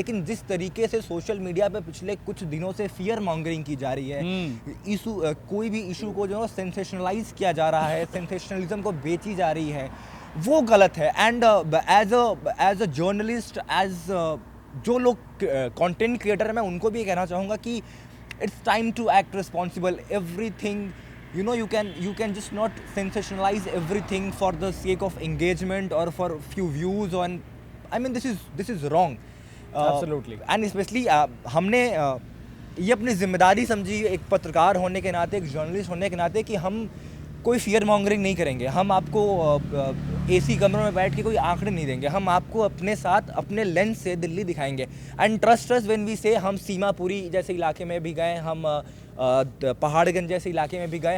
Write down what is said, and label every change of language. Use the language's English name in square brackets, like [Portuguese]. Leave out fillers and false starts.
[Hindi] लेकिन जिस तरीके से सोशल मीडिया पे पिछले कुछ दिनों से फियर मॉन्गरिंग की जा रही है, इशू कोई भी इशू को जो सेंसेशनलाइज किया जा रहा है, सेंसेशनलिज्म को बेची जा रही है, वो गलत है। [English] and as a journalist, [Hindi] जो लोग कंटेंट क्रिएटर हैं, मैं उनको भी कहना चाहूँगा कि [English] It's time to act responsible. Everything, you know, you can just not sensationalize everything for the sake of engagement or for few views on, I mean, this is wrong. Absolutely. And especially [Hindi] हमने ये अपनी जिम्मेदारी समझी एक पत्रकार होने के नाते, एक जर्नलिस्ट होने के नाते, कि हम कोई फियर मॉन्गरिंग नहीं करेंगे। हम आपको एसी कमरों में बैठ के कोई आंकड़े नहीं देंगे। हम आपको अपने साथ अपने लेंस से दिल्ली दिखाएंगे। [English] and trust us when we say, [Hindi] हम सीमापुरी जैसे इलाके में भी गए, हम पहाड़गंज जैसे इलाके में भी गए।